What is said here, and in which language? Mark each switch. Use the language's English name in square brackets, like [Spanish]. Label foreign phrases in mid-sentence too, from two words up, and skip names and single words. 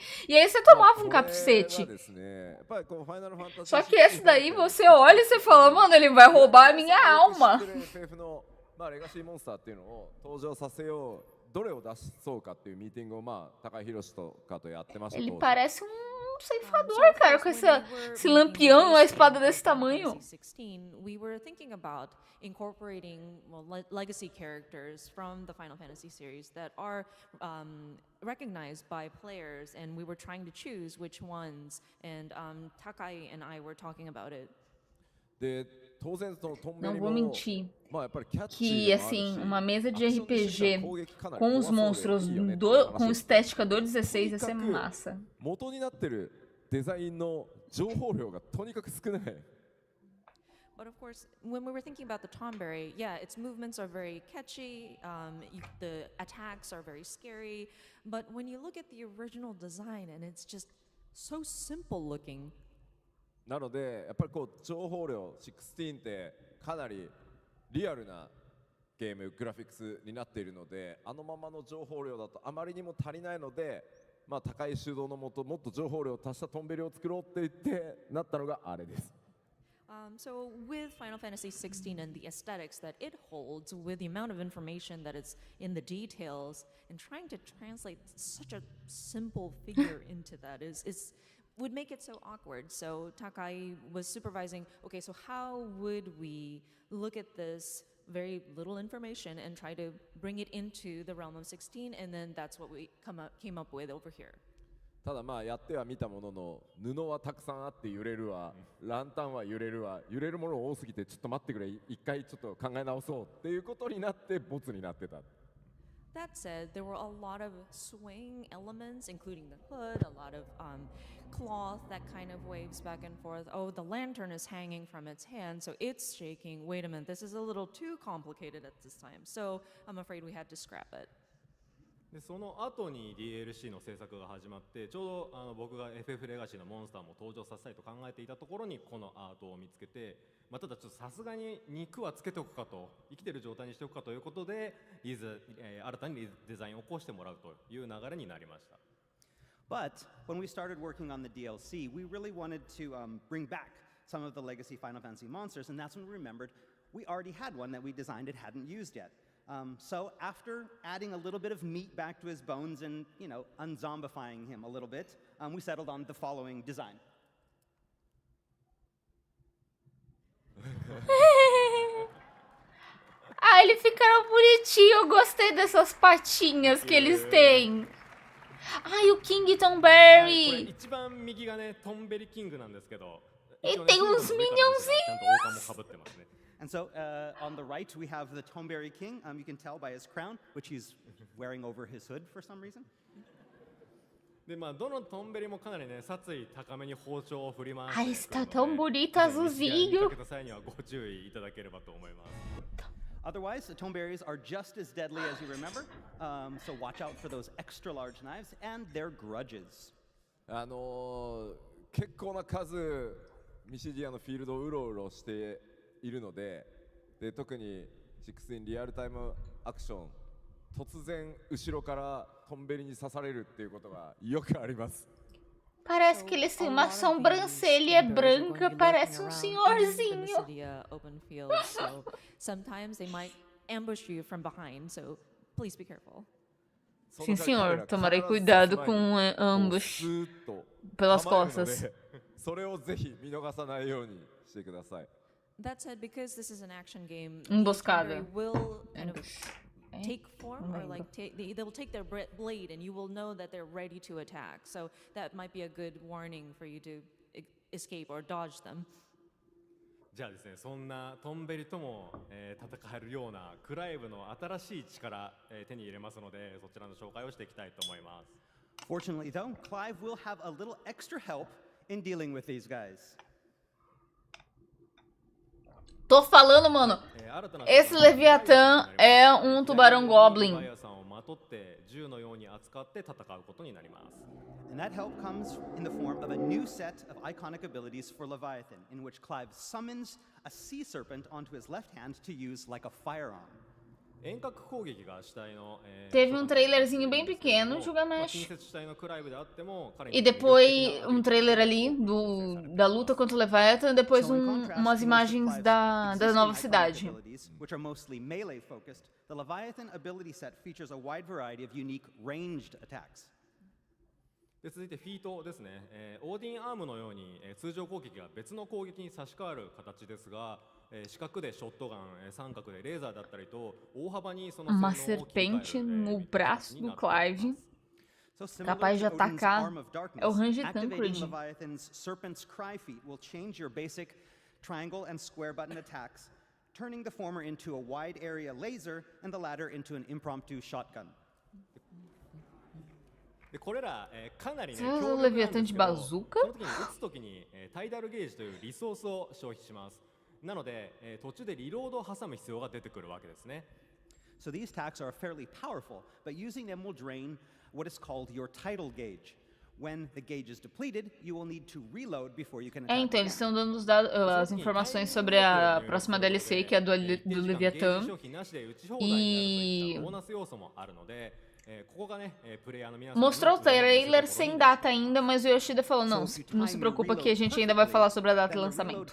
[Portuguese] E aí você tomava um [Japanese] これは [Portuguese] cacete. [Japanese] ですね、やっぱりこうファイナルファンタジー [Portuguese] Só que esse daí você olha e você fala, mano, ele vai roubar a minha alma. [Japanese] FF のレガシーモンスターっていうのを登場させよう、どれを出そうかっていうミーティングを高井宏とかとやってました。 [Portuguese] Ele parece ceifador, cara, com esse lampião, uma espada desse tamanho. [English] 16, we were thinking about incorporating legacy characters from the Final Fantasy series that are recognized by players, and we were trying to choose which ones. And Takai and I were talking about it. [Japanese] で当然そのトンベ [Portuguese] Não [Japanese] リ [Portuguese] vou [Japanese] も [Portuguese] mentir. [Japanese] やっぱりキャッチ [Portuguese] Que, [Japanese] ーでもあるし [Portuguese] assim, uma mesa de [Japanese] アクション自身 [Portuguese] RPG [Japanese] が攻撃かなり [Portuguese] com os [Japanese] 怖そうで [Portuguese] monstros [Japanese] いいよねっていう話を [Portuguese] com estética do 16 ia ser [Japanese] とにかく [Portuguese] massa. [Japanese] 元になってるデザインの情報量がとにかく少ない。 [English] But of course, when we were thinking about the Tonberry, yeah, its movements are very catchy, the attacks are very scary, but when you look at the original design and it's just so simple looking. [Japanese] なのでやっぱりこう情報量16ってかなりリアルなゲームグラフィックスになっているので、あのままの情報量だとあまりにも足りないので、高い主導のもともっと情報量を足したトンベリを作ろうって言ってなったのがあれです。 [English] So with Final Fantasy XVI and the aesthetics that it holds, with the amount of information that is in the details, and trying to translate such a simple figure into that would make it so awkward. So Takai was supervising, okay, so how would we look at this very little information and try to bring it into the realm of 16, and then that's what we came up with over here. [Japanese] ただやってはみたものの、布はたくさんあって揺れるわ、ランタンは揺れるわ、揺れるもの多すぎてちょっと待ってくれ、一回ちょっと考え直そうっていうことになってボツになってた。 [English] That said, there were a lot of swaying elements, including the hood, a lot of cloth that kind of waves back and forth. Oh, the lantern is hanging from its hand, so it's shaking. Wait a minute, this is a little too complicated at this time. So I'm afraid we had to scrap it. [Japanese] でその後に DLC の制作が始まって、ちょうど僕が FF レガシーのモンスターも登場させたいと考えていたところにこのアートを見つけて、ただちょっとさすがに肉はつけておくかと、生きてる状態にしておくかということで、新たにデザインを起こしてもらうという流れになりました。 [English] But when we started working on the DLC, we really wanted to bring back some of the legacy Final Fantasy monsters, and that's when we remembered we already had one that we designed and hadn't used yet. So after adding a little bit of meat back to his bones and, unzombifying him a little bit, we settled on the following design. [Portuguese] Ah, eles ficaram bonitinhos. Eu gostei dessas patinhas que eles têm. Ai, o King Tonberry. [Japanese] 一番右がね、トンベリキングなんですけど、 [Portuguese] E tem uns minionzinhos. [English] And so on the right, we have the Tonberry King. You can tell by his crown, which he's wearing over his hood for some reason. [Japanese] でどのトンベリもかなりね、殺意高めに包丁を振り回して [Portuguese] Ai, está tão bonito azulzinho. [Japanese] 見かけた際にはご注意いただければと思います。 [English] Otherwise, the Tonberries are just as deadly as you remember, so watch out for those extra large knives and their grudges. [Japanese] 結構な数ミシディアのフィールドをうろうろしているので、特に16リアルタイムアクション、突然後ろからトンベリに刺されるっていうことがよくあります。 [Portuguese] Parece que eles têm uma sobrancelha branca, parece senhorzinho. [English] Open field, so sometimes they might ambush you from behind, so please be careful. [Portuguese] Sim, senhor. Tomarei cuidado com ambush pelas costas. [Japanese] それをぜひ見逃さないようにしてください。 [English] That said, because this is an action game, [Portuguese] Emboscada. [English] they will kind of take form, or like they'll take their blade, and you will know that they're ready to attack. So that might be a good warning for you to escape or dodge them. [Japanese] じゃあですね、そんなトンベリとも、戦えるようなクライブの新しい力、手に入れますので、そちらの紹介をしていきたいと思います。 [English] Fortunately, though, Clive will have a little extra help in dealing with these guys. [Portuguese] Tô falando, mano. Esse Leviathan é tubarão goblin. [English] And that help comes in the form of a new set of iconic abilities for Leviathan, in which Clive summons a sea serpent onto his left hand to use like a firearm. [Portuguese] Teve trailerzinho bem pequeno, Gilgamesh. E depois trailer ali da luta contra o Leviathan, depois umas imagens da nova cidade. [English] Which are mostly melee focused, the Leviathan ability set features a wide variety of unique ranged attacks. [Japanese] 続いてフィートですね。オーディンアームのように通常攻撃が別の攻撃に差し替わる形ですが、四角でショットガン、三角でレーザーだったりと大幅にその [Portuguese] Uma serpente no braço do Clive, capaz de atacar. É o Ranger Tancred. [English] Leviathan's Serpent's Cry feat will change your basic triangle and square button attacks, turning the former into a wide area laser and the latter into an impromptu shotgun. [Japanese] でこれら、かなりね、強力なんですけど、その時に撃つ時に、タイダルゲージというリソースを消費します。なので、途中でリロードを挟む必要が出てくるわけですね。 [English] So these attacks are fairly powerful, but using them will drain what is called your tidal gauge. When the gauge is depleted, you will need to reload before you can attack. [Portuguese] Então eles estão dando as informações sobre a próxima DLC, que é a do Leviathan. E mostrou o trailer sem data ainda, mas o Yoshida falou, não se preocupa que a gente ainda vai falar sobre a data de lançamento.